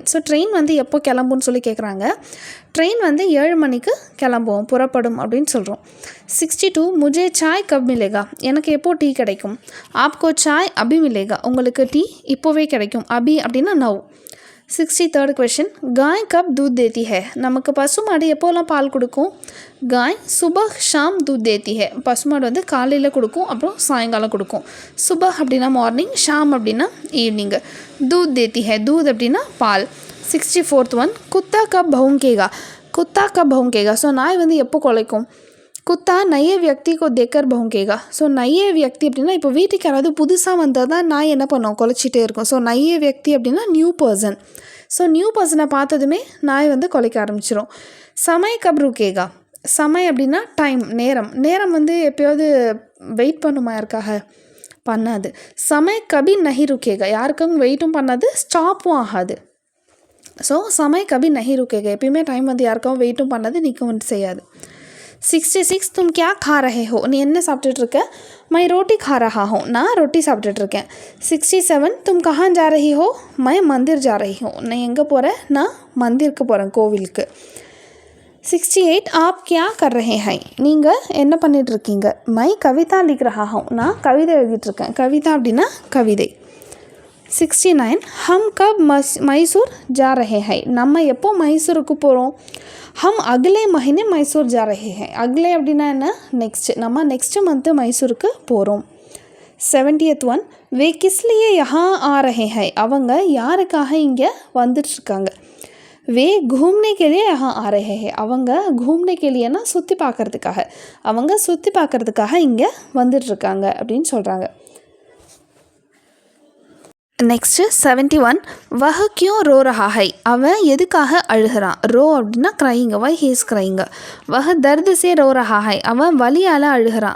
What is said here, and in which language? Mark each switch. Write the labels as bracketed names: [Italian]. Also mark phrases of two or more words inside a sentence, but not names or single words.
[Tamil] ஸோ ட்ரெயின் வந்து எப்போ கிளம்புன்னு சொல்லி கேட்குறாங்க. ட்ரெயின் வந்து 7 மணிக்கு கிளம்பும், புறப்படும் அப்படின்னு சொல்கிறோம். 62, [Hindi] मुझे चाय कब मिलेगा. [Tamil] எனக்கு எப்போ டீ கிடைக்கும். [Hindi] आपको चाय अभी मिलेगा. [Tamil] உங்களுக்கு டீ இப்போவே கிடைக்கும். அபி அப்படின்னா நவ். [Hindi] 63rd क्वेश्चन, गाय कब दूध देती है. [Tamil] நமக்கு பசுமாடு எப்போலாம் பால் கொடுக்கும். [Hindi] गाय सुबह शाम दूध देती है. [Tamil] பசுமாடு வந்து காலையில் கொடுக்கும், அப்புறம் சாயங்காலம் கொடுக்கும். சுபஹ் அப்படின்னா மார்னிங், ஷாம் அப்படின்னா ஈவினிங். [Hindi] दूध देती है, दूध [Tamil] அப்படின்னா பால். [Hindi] 64th one, कुत्ता कब भौंकेगा. कुत्ता कब भौंकेगा. [Tamil] ஸோ நாய் வந்து எப்போ குலைக்கும். [Hindi] कुत्ता नए व्यक्ति को देखकर भौंकेगा. [Tamil] ஸோ [Hindi] नए व्यक्ति [Tamil] அப்படின்னா இப்போ வீட்டுக்கு யாராவது புதுசாக வந்தால் தான் நாய் என்ன பண்ணும், குலைச்சிட்டே இருக்கும். ஸோ [Hindi] नए व्यक्ति [Tamil] அப்படின்னா [English] new person. [Tamil] ஸோ [English] new personை [Tamil] பார்த்ததுமே நாய் வந்து குலைக்க ஆரம்பிச்சிடும். [Hindi] समय कब रुकेगा. [Tamil] சமயம் அப்படின்னா டைம், நேரம். நேரம் வந்து எப்போயாவது வெயிட் பண்ணுமா யாருக்காக, பண்ணாது. [Hindi] समय कभी नहीं रुकेगा. [Tamil] யாருக்கும் வெயிட்டும் பண்ணாது, ஸ்டாப்பும் ஆகாது. [Hindi] ஸோ समय कभी नहीं रुकेगा. [Tamil] எப்பயுமே டைம் வந்து யாருக்கும் வெயிட்டும் பண்ணாது, நிற்கவும் செய்யாது. 66, [Hindi] तुम क्या खा रहे हो. [Tamil] நீ என்ன சாப்பிட்டுட்டு இருக்க. [Hindi] मैं रोटी खा रहा हूँ. [Tamil] நான் ரொட்டி சாப்பிட்டுட்டு இருக்கேன். 67, [Hindi] तुम कहाँ जा रही हो. मैं मंदिर जा रही हूँ. [Tamil] நான் எங்கே போகிறேன். நான் மந்திருக்கு போகிறேன், கோவிலுக்கு. 68, [Hindi] आप क्या कर रहे हैं. [Tamil] நீங்கள் என்ன பண்ணிட்டு இருக்கீங்க. [Hindi] मैं कविता लिख रहा हूँ. [Tamil] நான் கவிதை எழுதிட்டு இருக்கேன். கவிதா அப்படின்னா கவிதை. 69, [Hindi] हम कब मैसूर जा रहे हैं. [Tamil] நம்ம எப்போ மைசூருக்கு போகிறோம். [Hindi] हम अगले महीने मैसूर जा रहे हैं. [Tamil] अगले அப்படின்னா என்ன, நெக்ஸ்ட். நம்ம [English] next month [Tamil] மைசூருக்கு போகிறோம். 70th one, [Hindi] वे किस लिए यहाँ आ रहे हैं. [Tamil] அவங்க யாருக்காக இங்கே வந்துட்டுருக்காங்க. [Hindi] वे घूमने के लिए यहाँ आ रहे हैं. [Tamil] அவங்க [Hindi] घूमने के लिएனா [Tamil] சுற்றி பார்க்குறதுக்காக, அவங்க சுற்றி பார்க்குறதுக்காக இங்கே வந்துட்டுருக்காங்க அப்படின்னு சொல்கிறாங்க. [Hindi] நெக்ஸ்ட்டு 71, वह क्यों रो रहा है. [Tamil] அவன் எதுக்காக அழுகிறான். ரோ அப்படின்னா க்ரைங்க. [English] why he's crying. [Hindi] वह दर्द से रो रहा है. [Tamil] அவன் வலியால் அழுகிறான்.